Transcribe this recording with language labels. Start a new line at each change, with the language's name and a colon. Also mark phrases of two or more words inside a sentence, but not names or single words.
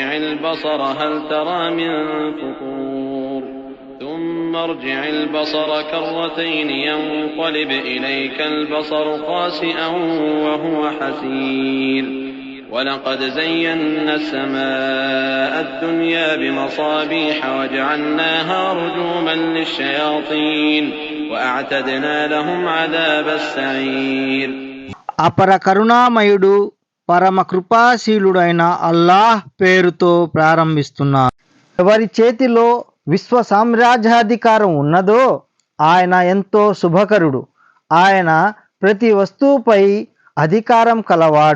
Arabic: البصر هل ترى من فطور ثم ارجع البصر كرتين ينقلب إليك البصر خاسئا وهو حسير ولقد زينا السماء الدنيا بمصابيح وجعلناها رجوما للشياطين وأعتدنا لهم عذاب السعير
Telugu: అపర కరుణామయుడు పరమ కృపాశీలుడైన అల్లాహ్ పేరుతో ప్రారంభిస్తున్నారు. ఎవరి చేతిలో విశ్వ సామ్రాజ్యాధికారం ఉన్నదో ఆయన ఎంతో శుభకరుడు. ఆయన ప్రతి వస్తువుపై అధికారం కలవాడు.